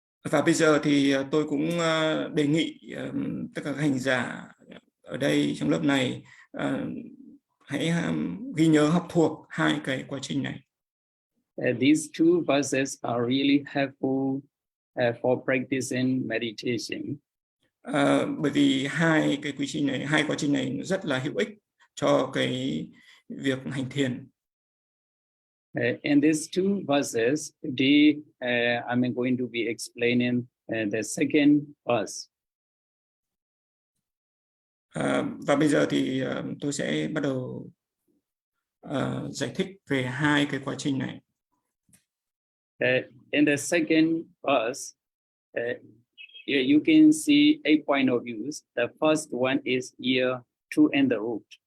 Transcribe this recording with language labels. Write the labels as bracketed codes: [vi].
[vi] Và bây giờ thì tôi cũng đề nghị tất cả các hành giả ở đây trong lớp này hãy ghi nhớ học thuộc hai cái quá trình này. [en] These two verses are really helpful for practicing meditation. [vi] Bởi vì hai quá trình này rất là hữu ích cho cái việc hành thiền. [en] And these two verses, today I'm going to be explaining the second verse. [vi] Và bây giờ thì tôi sẽ bắt đầu giải thích về hai cái quá trình này. [en] In the second verse, you can see 8 point of views. The first one is here, two and the root.